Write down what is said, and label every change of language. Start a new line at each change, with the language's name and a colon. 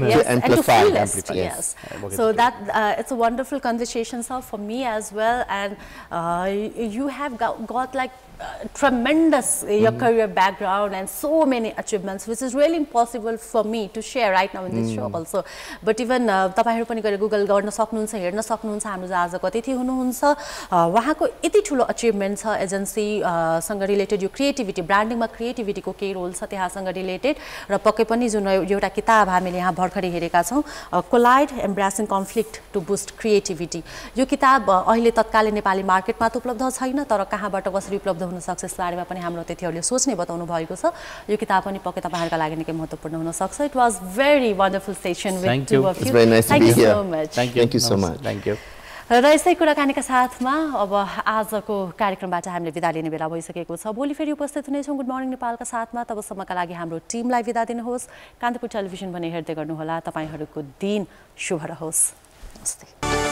English: to amplify. So that it's a wonderful conversation, sir, for me as well. And you have got like tremendous your career background and so many achievements, which is really impossible for me to share right now in this show also. But even
Nepali: तपाईहरु पनि गएर Google गर्न सक्नुहुन्छ, हेर्न सक्नुहुन्छ हाम्रो आजको अतिथि हुनुहुन्छ, उहाँको यति ठुलो अचिभमेन्ट छ एजेन्सी सँग रिलेटेड, यो क्रिएटिभिटी ब्रान्डिङमा क्रिएटिभिटीको के रोल छ त्यहाँसँग रिलेटेड, र पक्कै पनि जुन एउटा किताब हामीले यहाँ भर्खरै हेरेका छौं, collide एम्ब्रेसिङ conflict to boost creativity, यो किताब अहिले तत्कालै नेपाली मार्केटमा त उपलब्ध छैन, तर कहाँबाट कसरी उपलब्ध हुन सक्छ यस बारेमा पनि हाम्रो अतिथिहरुले सोच्ने बताउनु भएको छ। यो किताब पनि पक्कै तपाईहरुका लागि निकै महत्त्वपूर्ण हुन सक्छ।
English: It was very wonderful session with two of you. It's very nice to be here. So much. Thank you so much. Thank you.
Nepali: र यसै कुराकानीका साथमा अब आजको कार्यक्रमबाट हामीले बिदा लिने बेला भइसकेको छ। भोलि फेरि उपस्थित हुनेछौँ गुड मर्निङ नेपालका साथमा। तबसम्मका लागि हाम्रो टिमलाई बिदा दिनुहोस्। कान्तिपुर टेलिभिजन पनि हेर्दै गर्नुहोला। तपाईहरुको दिन शुभ रहोस्। नमस्ते।